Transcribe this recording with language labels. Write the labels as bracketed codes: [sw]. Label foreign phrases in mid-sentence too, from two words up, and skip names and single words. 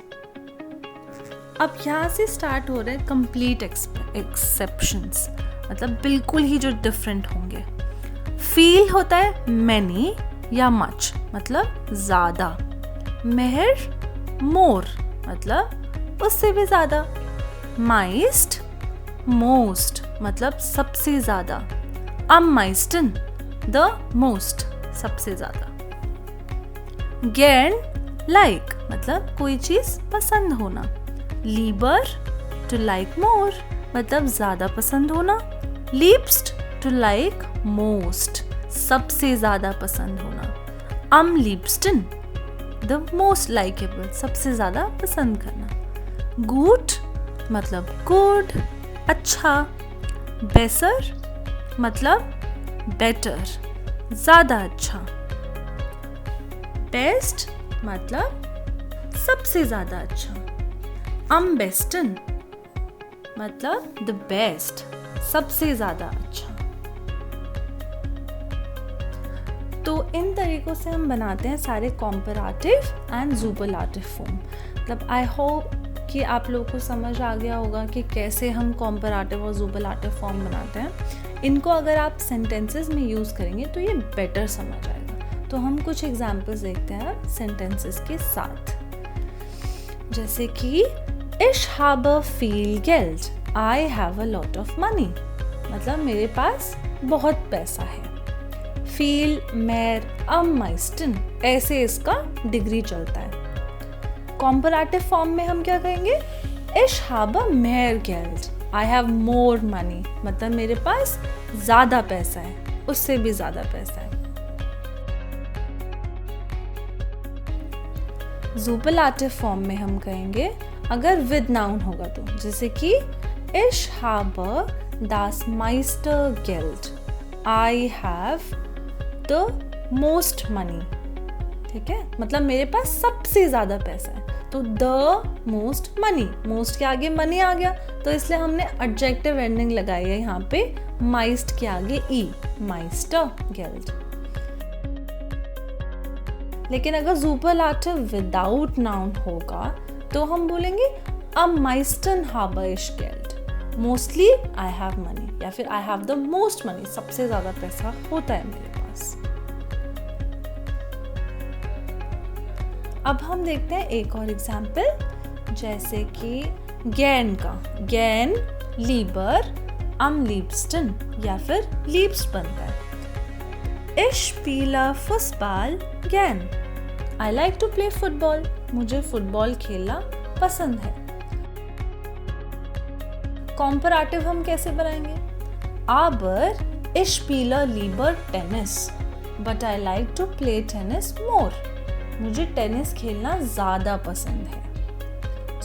[hi] अब यहाँ से स्टार्ट हो रहे हैं [en] complete exceptions, [hi] मतलब बिल्कुल ही जो डिफरेंट होंगे। फील होता है मैनी या मच मतलब ज़्यादा। मेहर मोर मतलब उससे भी ज़्यादा। माइस्ट मोस्ट मतलब सबसे ज़्यादा। [de] am meisten [en] the most, [hi] सबसे ज़्यादा। gern लाइक मतलब कोई चीज़ पसंद होना। lieber [en] to like more [hi] मतलब ज़्यादा पसंद होना। liebst [en] to like most, [hi] सबसे ज़्यादा पसंद होना। [de] am liebsten [en] the most likable, [hi] सबसे ज़्यादा पसंद करना। गुड मतलब गुड, अच्छा। बेसर मतलब बेटर, ज़्यादा अच्छा। बेस्ट मतलब सबसे ज़्यादा अच्छा। [de] am besten [hi] मतलब [en] the best, [hi] सबसे ज़्यादा अच्छा। तो इन तरीक़ों से हम बनाते हैं सारे [en] comparative and superlative form. [hi] मतलब [en] I hope [hi] कि आप लोगों को समझ आ गया होगा कि कैसे हम कॉम्पैरेटिव और [en] superlative form [hi] बनाते हैं। इनको अगर आप सेंटेंसेस में यूज़ करेंगे तो ये बेटर समझ आएगा। तो हम कुछ एग्जांपल्स देखते हैं सेंटेंसेस के साथ, जैसे कि [de] Ich habe viel Geld, [en] I have a lot of money, [hi] मतलब मेरे पास बहुत पैसा है। [de] Viel mehr am meisten, [hi] ऐसे इसका डिग्री चलता है। [en] comparative form [hi] में हम क्या कहेंगे? [de] Ich habe mehr Geld, [en] I have more money, [hi] मतलब मेरे पास ज़्यादा पैसा है, उससे भी ज़्यादा पैसा है। [en] superlative form [hi] में हम कहेंगे अगर [en] with noun [hi] होगा तो, जैसे कि [de] Ich habe das meiste Geld, [en] I have the most money, [hi] ठीक है, मतलब मेरे पास सबसे ज़्यादा पैसा है। तो [en] the most money, [hi] मोस्ट के आगे मनी आ गया, तो इसलिए हमने [en] adjective ending [hi] लगाई है यहाँ पे माइस्ट के आगे ई, [de] meister Geld. [hi] लेकिन अगर [en] superlative without noun [hi] होगा तो हम बोलेंगे [de] am meisten habe ich Geld, [en] mostly I have money, या फिर I have the most money, [hi] सबसे ज्यादा पैसा होता है मेरे पास। अब हम देखते हैं एक और एग्जाम्पल, जैसे कि गैन का, [de] gern lieber am liebsten [hi] या फिर liebst बनता है। [de] Ich spiele Fußball gern, [en] I like to play football, [hi] मुझे फुटबॉल खेलना पसंद है। कॉम्पैरेटिव हम कैसे बनाएंगे? [de] Aber ich spiele lieber Tennis, [en] but I like to play tennis more, [hi] मुझे टेनिस खेलना ज्यादा पसंद है।